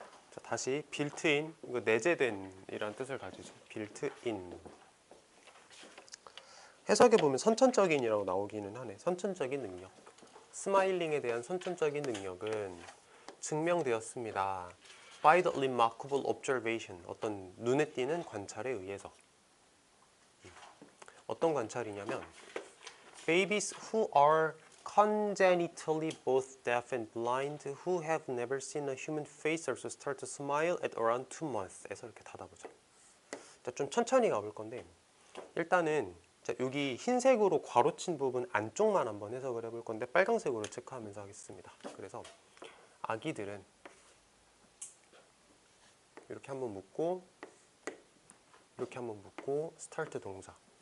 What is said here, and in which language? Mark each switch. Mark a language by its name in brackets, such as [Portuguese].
[Korean] 자, 다시 built-in, 이거 내재된 이란 뜻을 가지죠. built-in. 해석해 보면 선천적인이라고 나오기는 하네. 선천적인 능력. 스마일링에 대한 선천적인 능력은 증명되었습니다. [English] By the remarkable observation. [Korean] 어떤 눈에 띄는 관찰에 의해서. 어떤 관찰이냐면 [English] Babies who are congenitally both deaf and blind who have never seen a human face also start to smile at around 2 months [Korean] 에서 이렇게 닫아보자. 자, 좀 천천히 가볼 건데 일단은 자, 여기 흰색으로 괄호친 부분 안쪽만 한번 해석을 해볼 건데 빨강색으로 체크하면서 하겠습니다. 그래서 아기들은 이렇게 한번 묶고 이렇게 한번 묶고 스타트 동사.